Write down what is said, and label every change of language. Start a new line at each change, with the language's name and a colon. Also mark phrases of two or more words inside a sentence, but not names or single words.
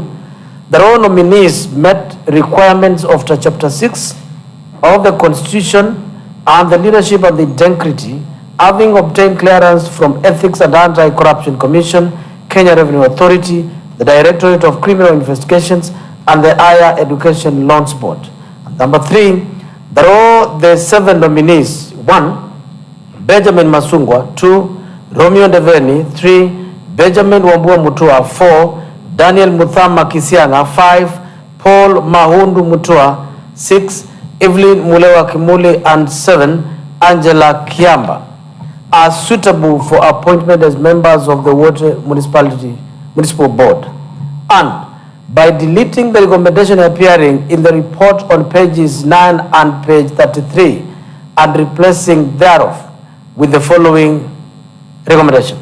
English: That all nominees met requirements of Chapter 6 of the Constitution and the leadership and the integrity, having obtained clearance from Ethics and Anti-Corruption Commission, Kenya Revenue Authority, the Directorate of Criminal Investigations, and the Higher Education Loans Board. And number 3, that all the 7 nominees, 1, Benjamin Masungwa, 2, Romeo Ndeveni, 3, Benjamin Wambua Mutua, 4, Daniel Muthama Kisianga, 5, Paul Mahundu Mutua, 6, Evelyn Mulewa Kimuli, and 7, Angela Kiamba, are suitable for appointment as members of the Water Municipal Board. And by deleting the recommendation appearing in the report on pages 9 and page 33 and replacing thereof with the following recommendation.